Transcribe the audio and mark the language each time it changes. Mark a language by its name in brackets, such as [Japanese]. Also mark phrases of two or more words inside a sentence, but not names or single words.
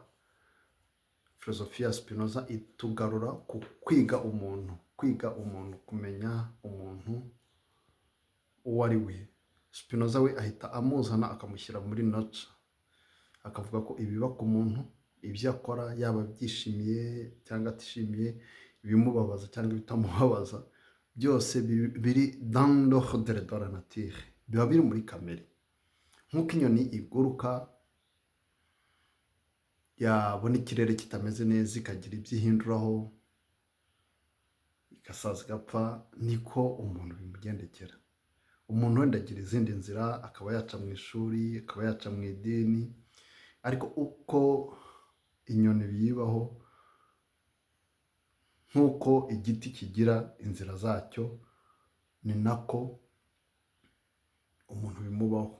[Kinyarwanda] Filozofiya Spinoza itugarura ku kwiga umuntu, kumenya umuntu uwo ari we. Spinoza we ahita amuzana akamushyira muri nature, akavuga ko ibiba ku muntu, ibyo akora yaba byishimiye cyangwa atishimiye, ibimubabaza cyangwa ibitamubabaza, byose biri [French] dans l'ordre de la nature, [Kinyarwanda] biba biri muri kamere. Nk'uko inyoni iguruka yabona ikirere kitameze neza ikagira ibyo ihinduraho igasaza igapfa, niko umuntu bimugendekera. Umuntu wenda agira izindi nzira, akaba yaca mu ishuri, akaba yaca mu idini, ariko uko inyoni biyibaho, nk'uko igiti kigira inzira zacyo, ni nako umuntu bimubaho.